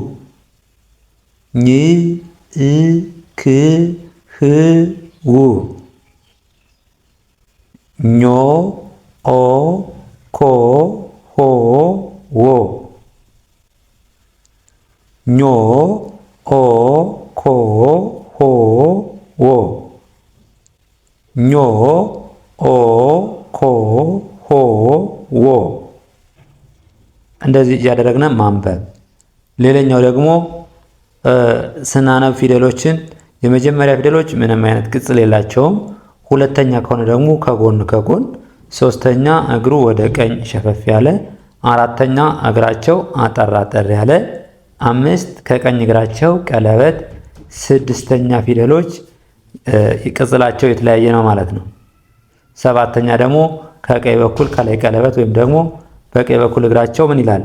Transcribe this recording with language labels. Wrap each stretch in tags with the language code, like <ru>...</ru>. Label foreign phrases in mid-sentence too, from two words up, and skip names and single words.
<am>ኝ እ ክ ህ ው ኞ ኦ ኮ ሆ ዎ ኞ ኦ ኮ ሆ ዎ ኞ ኦ ኮ ሆ ዎ እንደዚህ እያደረግን ማንበብ። ሌላኛው ደግሞ ስናነብ ፊደሎችን የመጀመሪያ ፊደሎች ምንም አይነት ቅጽል የላቸውም። ሁለተኛ ከሆነ ደግሞ ከጎን ከጎን፣ ሶስተኛ እግሩ ወደ ቀኝ ሸፈፍ ያለ፣ አራተኛ እግራቸው አጠር አጠር ያለ፣ አምስት ከቀኝ እግራቸው ቀለበት፣ ስድስተኛ ፊደሎች ቅጽላቸው የተለያየ ነው ማለት ነው። ሰባተኛ ደግሞ ከቀኝ በኩል ከላይ ቀለበት ወይም ደግሞ በቀኝ በኩል እግራቸው ምን ይላል?</am>